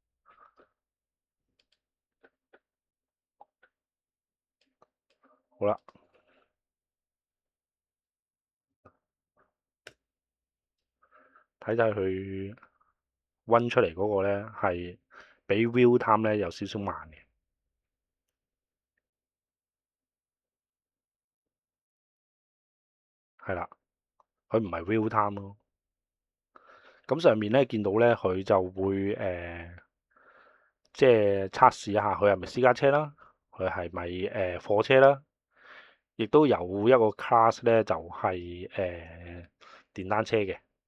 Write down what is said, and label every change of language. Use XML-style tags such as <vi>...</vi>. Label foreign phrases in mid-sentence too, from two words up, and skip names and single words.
<yue>好啦，睇睇佢温出嚟嗰個咧係比</yue> <en>real time</en> <yue>咧有少少慢嘅。係啦，佢唔係</yue> <en>real time</en> <yue>咯。咁上面咧見到咧佢就會即係測試一下佢係咪私家車啦，佢係咪貨車啦，亦都有一個 class 咧就係電單車嘅。</yue>